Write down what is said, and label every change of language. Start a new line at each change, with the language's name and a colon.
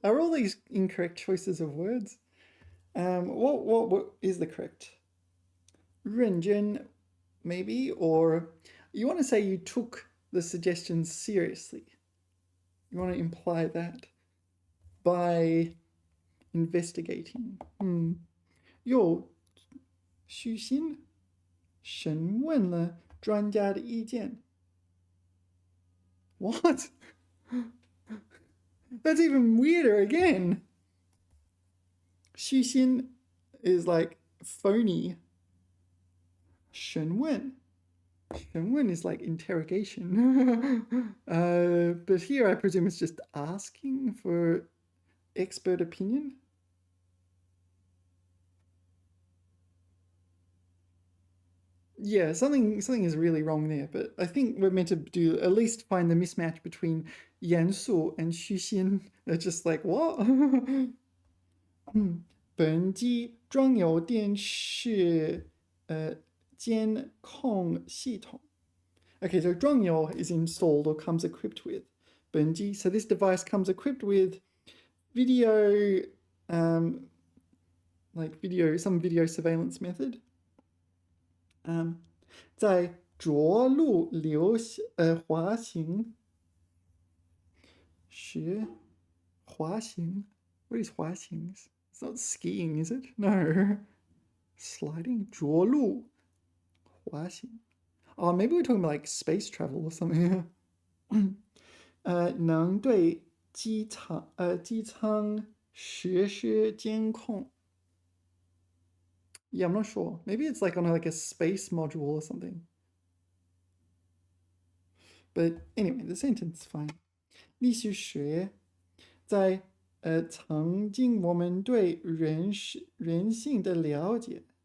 English: Are all these incorrect choices of words? What is the correct? 认真 maybe, or you want to say you took the suggestions seriously. You want to imply that by investigating.
Chinese: 又虚心审问了专家的意见.
English: What? That's even weirder again. 虚心 is like phony. 审问is like interrogation. But here I presume it's just asking for expert opinion. Yeah, something is really wrong there, but I think we're meant to at least find the mismatch between 严肃 and 虚心. They're just like, what?
Chinese: 本机装有电视监控系统.
English: Okay, so 装有 is installed or comes equipped with. 本机, so this device comes equipped with video, like some video surveillance method.
Chinese: 在着陆滑行时滑行
English: What is
Chinese: 滑行?
English: It's not skiing, is it? No. Sliding?
Chinese: 着陆滑行.
English: Oh, maybe we're talking about like space travel or something.
Chinese: 能对机舱实施监控.
English: Yeah, I'm not sure. Maybe it's like on like a space module or something. But anyway, the sentence is fine.
Chinese: 历史学在曾经我们对人性的了解